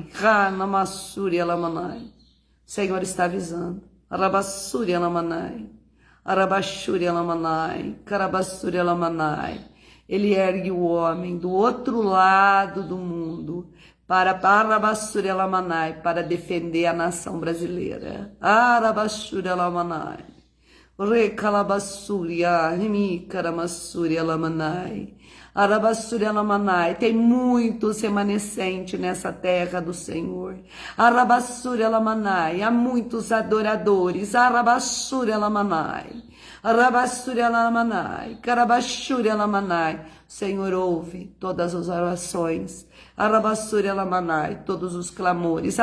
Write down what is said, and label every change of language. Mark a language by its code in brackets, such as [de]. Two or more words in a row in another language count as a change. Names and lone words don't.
[pt] Ranamassuri Lamanai. O Senhor está avisando. Arabassuri Lamanai. Arabashuri Lamanai. Karabassuri Lamanai. Ele ergue o homem do outro lado do mundo para Arabassuri Lamanai, para defender a nação brasileira. Arabassuri Lamanai. Re Calabassuria, Remi Caramassuria Lamanai, Arabassuria Lamanai, tem muitos remanescentes nessa terra do Senhor. Arabassuria Lamanai, há muitos adoradores. Arabassuria Lamanai, Arabassuria Lamanai, Carabassuria Lamanai. O Senhor ouve todas as orações. Arabassuria Lamanai, todos os clamores.